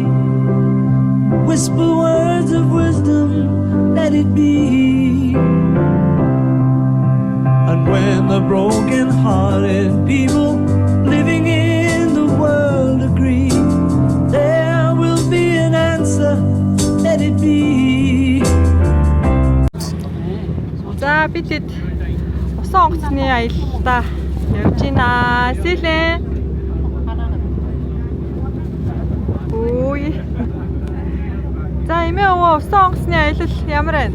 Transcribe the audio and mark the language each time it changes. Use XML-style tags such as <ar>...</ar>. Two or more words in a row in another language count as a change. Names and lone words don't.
<en>Whisper words of wisdom, let it be. And when the broken-hearted people living in the world agree, there will be an answer, let it be.</en> <mn>За бид усан онгоцны аялалдаа явж байна. Сэлэн. Ой. За эмээ өвөө усан онгоцны аялал ямар байна?</mn>